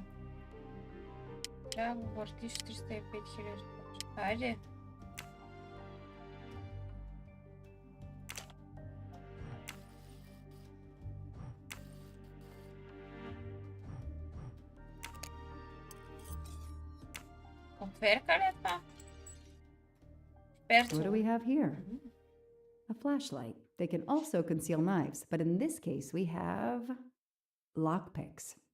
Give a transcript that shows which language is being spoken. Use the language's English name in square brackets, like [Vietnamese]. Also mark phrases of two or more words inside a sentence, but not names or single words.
[Bulgarian] Трябва да го въртиш 305 000. Хайде. Отверка ли е това? [English] What do we have here? A flashlight. They can also conceal knives, but in this case we have lockpicks.